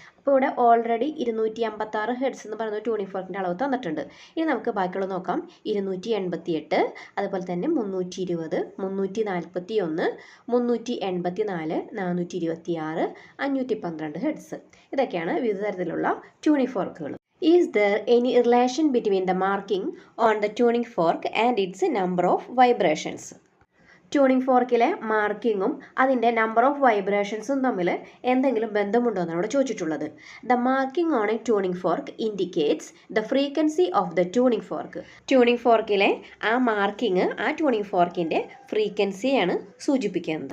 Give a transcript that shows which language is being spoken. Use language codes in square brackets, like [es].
[ml] അപ്പോൾ ഇവിടെ already 256 hertz എന്ന് പറയുന്ന ട്യൂണിംഗ് ഫോർക്കിൻ്റെ അളവ് തന്നിട്ടുണ്ട്. ഇനി നമുക്ക് ബാക്കിയുള്ളത് നോക്കാം. 288, അതുപോലെ തന്നെ 320, 341, 384, 426, 512 ഹെർട്സ്. ഇതൊക്കെയാണ് വിവിധ തരത്തിലുള്ള tuning ഫോർക്കുകൾ. [en] Is there any relation between the marking on the tuning fork and its number of vibrations? [ml] Tuning ഫോർക്കിലെ മാർക്കിങ്ങും അതിൻ്റെ നമ്പർ ഓഫ് വൈബ്രേഷൻസും തമ്മിൽ എന്തെങ്കിലും ബന്ധമുണ്ടോ എന്നാണ് ഇവിടെ ചോദിച്ചിട്ടുള്ളത്. [en] The marking on a tuning fork indicates the frequency of the tuning fork. [ml] Tuning ഫോർക്കിലെ ആ marking ആ tuning ഫോർക്കിൻ്റെ ഫ്രീക്വൻസിയാണ് സൂചിപ്പിക്കുന്നത്.